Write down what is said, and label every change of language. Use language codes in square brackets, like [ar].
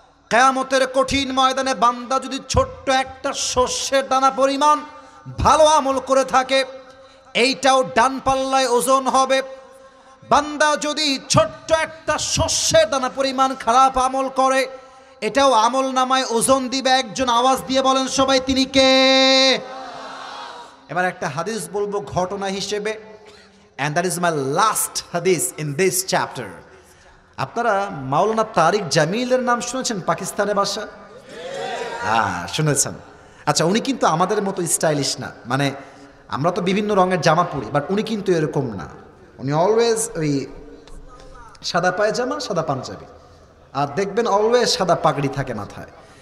[bn] কিয়ামতের কঠিন ময়দানে বান্দা যদি ছোট্ট একটা শস্যের দানা পরিমাণ ভালো আমল করে থাকে, এইটাও ডান পাল্লায় ওজন হবে। বান্দা যদি ছোট্ট একটা শস্যের দানা পরিমাণ খারাপ আমল করে, এটাও আমল নামায় ওজন দিবে। একজন আওয়াজ দিয়ে বলেন সবাই, তিনি কে? এবার একটা হাদিস বলবো ঘটনা হিসেবে, [en] and that is my last hadith in this chapter. [bn] আপনারা মাওলানা তারিক জামিলের নাম শুনেছেন? পাকিস্তানের বাসা, হ্যাঁ শুনেছেন। আচ্ছা, উনি কিন্তু আমাদের মতো স্টাইলিশ না, মানে আমরা তো বিভিন্ন রঙের জামা পরি, বাট উনি কিন্তু এরকম না। উনি অলওয়েজ ওই সাদা পায়জামা, সাদা পাঞ্জাবি, আর দেখবেন অলওয়েজ সাদা পাগড়ি থাকে মাথায়।